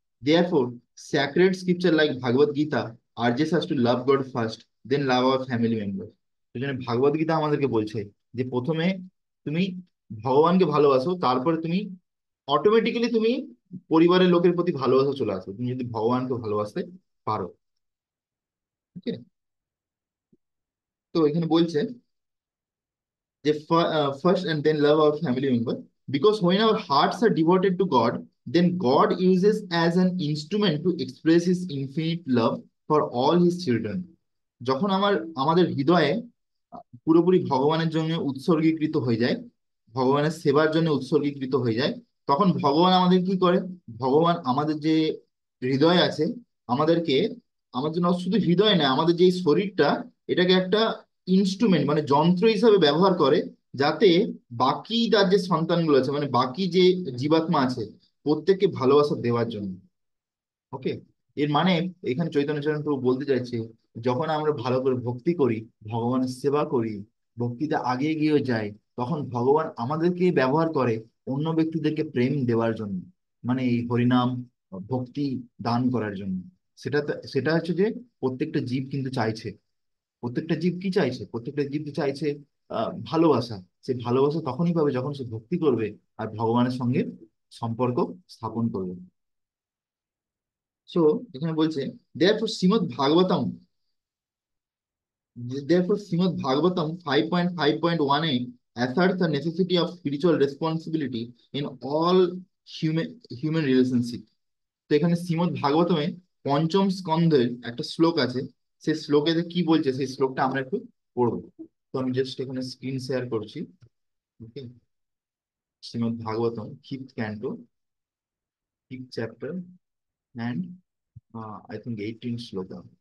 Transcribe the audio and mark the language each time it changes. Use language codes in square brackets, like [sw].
[en] Therefore, sacred scripture like Bhagavad Gita urges us to love God first, then love our family members. [bn] সেই জন্য ভাগবত গীতা আমাদেরকে বলছে যে প্রথমে তুমি ভগবানকে ভালোবাসো, তারপরে তুমি অটোমেটিক্যালি তুমি পরিবারের লোকের প্রতি ভালোবাসা চলে আসো, তুমি যদি ভগবানকে ভালোবাসতে পারো। ওকে, তো এখানে বলছে যে [en] first and then love our family member, because when our hearts are devoted to God, then God uses as an instrument to express his infinite love for all his children. [bn] যখন আমাদের হৃদয়ে পুরোপুরি ভগবানের জন্য উৎসর্গীকৃত হয়ে যায়, ভগবানের সেবার জন্য উৎসর্গীকৃত হয়ে যায়, তখন ভগবান আমাদের কি করে, ভগবান আমাদের যে হৃদয় আছে, আমাদেরকে, আমার জন্য শুধু হৃদয় না, আমাদের যে এই শরীরটা, এটাকে একটা ইনস্ট্রুমেন্ট মানে যন্ত্র হিসাবে ব্যবহার করে, যাতে বাকি তার যে সন্তানগুলো আছে, মানে বাকি যে জীবাত্মা আছে, প্রত্যেককে ভালোবাসা দেওয়ার জন্য। ওকে, এর মানে এখানে চৈতন্য চরণ প্রভু বলতে চাইছে, যখন আমরা ভালো করে ভক্তি করি, ভগবানের সেবা করি, ভক্তিতে আগে এগিয়ে যাই, তখন ভগবান আমাদেরকে ব্যবহার করে অন্য ব্যক্তিদেরকে প্রেম দেওয়ার জন্য, মানে এই হরিনাম ভক্তি দান করার জন্য। সেটা হচ্ছে যে প্রত্যেকটা জীব কিন্তু চাইছে, প্রত্যেকটা জীব কি চাইছে, প্রত্যেকটা জীব চাইছে ভালোবাসা। সে ভালোবাসা তখনই পাবে যখন সে ভক্তি করবে আর ভগবানের সঙ্গে সম্পর্ক স্থাপন করবে। সো এখানে বলছে, [en] therefore Shrimad Bhagavatam therefore Shrimad Bhagavatam 5.5.1 asserts the necessity of spiritual responsibility in all human human relationship. [bn] তো এখানে শ্রীমদ্ ভাগবতমে পঞ্চম স্কন্ধের একটা শ্লোক আছে, সেই শ্লোকে কি বলছে সেই শ্লোকটা আমরা একটু পড়বো। তো আমি জাস্ট এখানে স্ক্রিন শেয়ার করছি। ওকে, Shrimad Bhagavatam fifth canto, fifth chapter, [en] and I think [bn] 18 শ্লোকা।